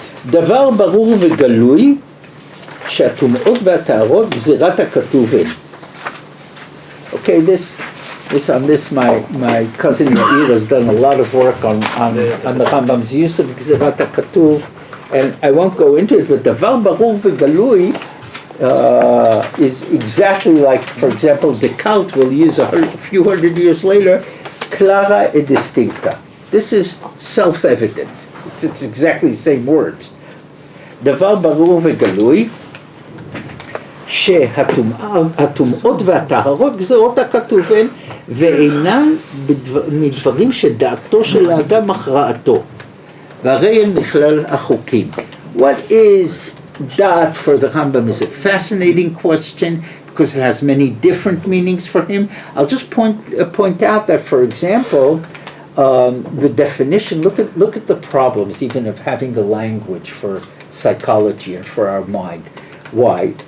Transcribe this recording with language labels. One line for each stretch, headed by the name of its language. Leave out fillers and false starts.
Hebrew: דבר ברור וגלוי שהטומאות והטהרות גזירת הכתוב הם.
English: Okay, this my cousin Yair has done a lot of work on the Rambam's use of גזירת הכתוב, and I won't go into it, but
Hebrew: דבר ברור וגלוי
English: is exactly like, for example, Descartes will use a few hundred years later,
Latin: clara et distincta.
English: This is self-evident. It's exactly the same words.
Hebrew: דבר ברור וגלוי שהטומאות והטהרות גזירות הכתוב הן ואינן מדברים שדעתו של האדם הכרעתו והרי הן מכלל החוקים.
English: What is da'at for the Rambam is a fascinating question because it has many different meanings for him. I'll just point out that, for example, the definition, look at the problems even of having a language for psychology and for our mind. Why?